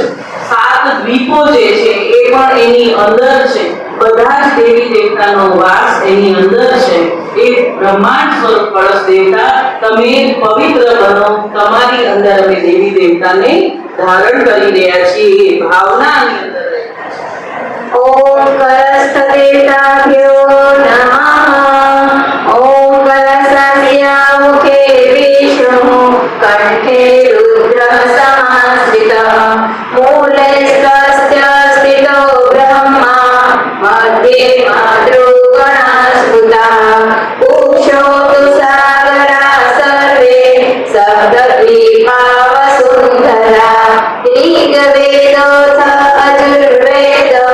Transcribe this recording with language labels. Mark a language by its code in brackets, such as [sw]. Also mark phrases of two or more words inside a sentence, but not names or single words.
[gu] 7 દ્વીપો જે છે એ પણ એની અંદર છે. બધા જ દેવી દેવતાનો વાસ એની અંદર છે. એ બ્રહ્માંડ સ્વરૂપ કળશ દેવતા, તમે પવિત્ર બનો. તમારી અંદર અમે દેવી દેવતાને ધારણ કરી રહ્યા છીએ. એ ભાવનાની અંદર [sa] ओम कलश देवताभ्यो नमः. ओम कलशस्य मुखे विष्णु कंठे रुद्र समाश्रितः मूले स्वस्य स्थितो ब्रह्मा मध्ये मातृगणस्फुटः पुरुषो तु सागरा सर्वे सप्तद्वीपा वसुन्धरा ऋग्वेदोऽथ अजुर्वेद